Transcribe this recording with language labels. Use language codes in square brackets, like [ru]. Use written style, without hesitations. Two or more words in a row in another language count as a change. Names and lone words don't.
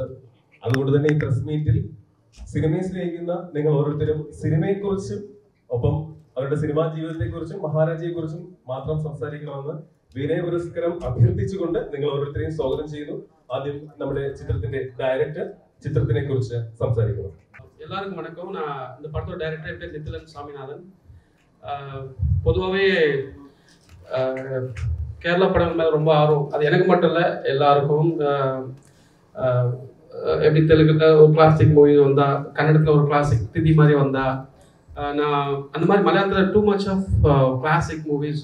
[ml] അതുകൊണ്ട് തന്നെ ഈ പ്രസ് മീറ്റിൽ സിനിമയെ സ്നേഹിക്കുന്ന നിങ്ങൾ ഓരോരുത്തരും സിനിമയെക്കുറിച്ചും ഒപ്പം അവരുടെ സിനിമാ ജീവിതത്തെക്കുറിച്ചും മഹാരാജയെക്കുറിച്ചും മാത്രം സംസാരിക്കണമെന്ന് വിനയപുരസ്കരം അഭ്യർത്ഥിച്ചുകൊണ്ട് നിങ്ങൾ ഓരോരുത്തരെയും സ്വാഗതം ചെയ്യുന്നു. ആദ്യം നമ്മുടെ ചിത്രത്തിന്റെ ഡയറക്ടർ ചിത്രത്തിനെ കുറിച്ച് സംസാരിക്കുന്നു. [ta] எல்லாருக்கும் வணக்கம். நான் இந்த படத்தோட டைரக்டர் பேர் நித்திலன் சாமிநாதன். பொதுவாகவே கேரளா படங்கள் மேலே ரொம்ப ஆர்வம். அது எனக்கு மட்டும் இல்லை, எல்லாருக்கும். எப்படி தெலுங்குல ஒரு [en] classic movie [ta] வந்தா, கன்னடத்தில் ஒரு கிளாசிக் திதி மாதிரி வந்தா, நான் அந்த மாதிரி மலையாளத்தில் [en] too much of classic movies.